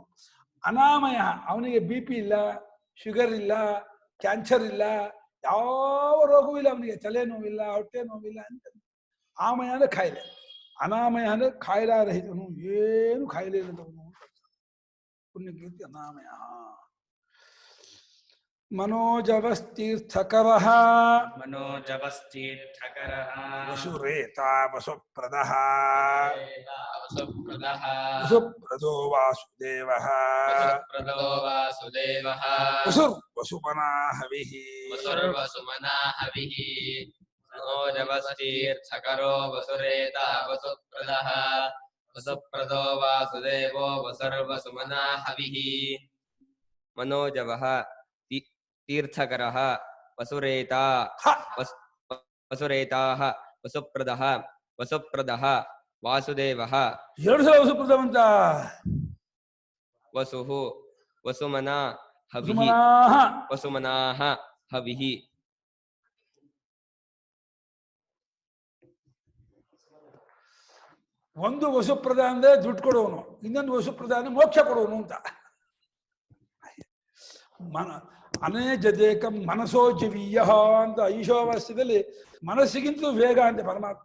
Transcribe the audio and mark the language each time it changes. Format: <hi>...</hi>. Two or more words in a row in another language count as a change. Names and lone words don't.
<kn>ಅನಾಮಯ, ಅವನಿಗೆ ಬಿ ಪಿ ಇಲ್ಲ, ಶುಗರ್ ಇಲ್ಲ, ಕ್ಯಾನ್ಸರ್ ಇಲ್ಲ, ಯಾವ ರೋಗವೂ ಇಲ್ಲ ಅವನಿಗೆ, ತಲೆ ನೋವಿಲ್ಲ, ಹೊಟ್ಟೆ ನೋವಿಲ್ಲ ಅಂತ. ಆಮಯ ಅಂದ್ರೆ ಕಾಯಿಲೆ, ಅನಾಮಯ ಅಂದ್ರೆ ಕಾಯಿಲಾರಹಿತನು, ಏನು ಕಾಯಿಲೆ ಇಲ್ಲದವನು.</kn> <sa>ಪುಣ್ಯಕೀರ್ತಿ ಅನಾಮಯ. ಮನೋಜವಸ್ತೀರ್ಥಕರಃ मनोजवस्तीर्थकरः ವಸುರೇತಾ ವಸುಪ್ರದಃ वसुप्रदः ವಸುಪ್ರದೋ ವಾಸುದೇವಃ वसुप्रदो वासुदेवः ವಸುರ್ವಸುಮನಾ ಹವಿಃ वसुर्वसुमना हविः मनोजवस्तीर्थकरो वसुरेता वसुप्रदः वसुप्रदो वासुदेवो वसुर्वसुमना हविः मनोजवः तीर्थकरः वसुरेता वसुरेताः वसुप्रदः वसुप्रदः वासुदेवः</sa> <kn>ಎರಡು ಸಲ ವಸುಪ್ರದವಂತ.</kn> <sa>वसुः वसुमना हविः ವಸುಮನಾಃ वसुमनाः हविः</sa> <kn>ಒಂದು ವಸುಪ್ರದ ಅಂದ್ರೆ ದುಡ್ಡು ಕೊಡುವನು, ಇನ್ನೊಂದು ವಸುಪ್ರದ ಅಂದ್ರೆ ಮೋಕ್ಷ ಕೊಡುವನು ಅಂತ.</kn> <sa>ಅನೇಜದೇಕಂ ಮನಸೋ ಜವೀಯ</sa> <kn>ಅಂತ ಈಶೋವಾಸ್ಯದಲ್ಲಿ ಮನಸ್ಸಿಗಿಂತಲೂ ವೇಗ ಅಂತೆ ಪರಮಾತ್ಮ.</kn>